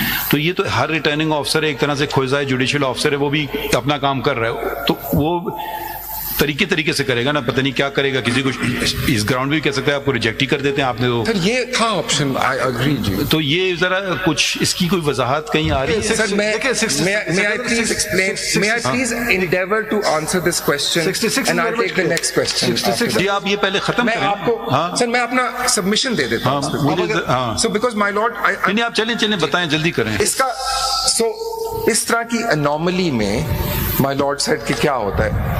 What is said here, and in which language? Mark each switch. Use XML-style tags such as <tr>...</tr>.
<ur>تو یہ تو ہر ریٹرننگ آفیسر ایک طرح سے کھوجائے جوڈیشل آفیسر ہے, وہ بھی اپنا کام کر رہا ہے, تو وہ طریقے سے کرے گا نا, پتہ نہیں کیا کرے گا. کسی کو اس گراؤنڈ بھی کہہ سکتا ہے آپ کو ریجیکٹ ہی کر دیتے ہیں آپ نے. سر یہ تھا آپشن,</ur> <en>I agree</en> <ur>جی. تو یہ ذرا کچھ اس کی کوئی وضاحت کہیں آ رہی ہے؟</ur> <en>Sir may I please explain, may I please endeavor to answer this question and I'll take the next question.</en> <ur>جی آپ یہ پہلے ختم میں کریں. آپ کو سر میں اپنا سبمیشن دے دیتا ہوں.</ur> <en>So because my lord,</en> <ur>نہیں آپ چلیں بتائیں, جلدی کریں. اس کا اس طرح کی انوملی میں</ur> <en>my lord said</en> <ur>کہ کیا ہوتا ہے.</ur>